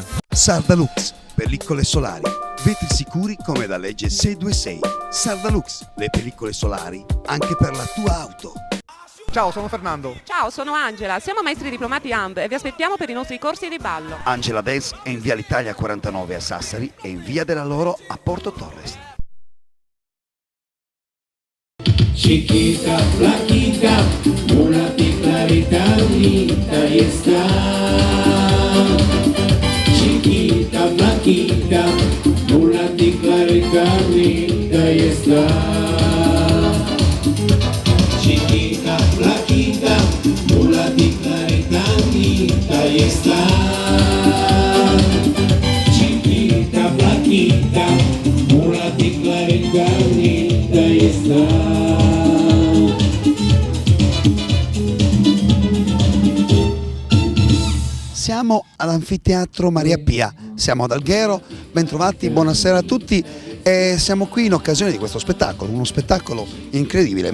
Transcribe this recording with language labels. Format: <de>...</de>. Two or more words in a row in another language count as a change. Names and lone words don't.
<it>Sardalux, pellicole solari, vetri sicuri come da legge 626. Sardalux, le pellicole solari anche per la tua auto. Ciao, sono Fernando. Ciao, sono Angela, siamo maestri diplomati AND e vi aspettiamo per i nostri corsi di ballo. Angela Dance è in via l'Italia 49 a Sassari e in via della Loro a Porto Torres.</it> <es>Chiquita, flaquita, una clarita bonita y está. Chiquita, flaquita, una clarita bonita y está. Chiquita, flaquita, una clarita bonita y está. Chiquita, flaquita, una clarita bonita y está.</es> <it>Siamo all'Anfiteatro Maria Pia, siamo ad Alghero, bentrovati, buonasera a tutti e siamo qui in occasione di questo spettacolo, uno spettacolo incredibile.</it>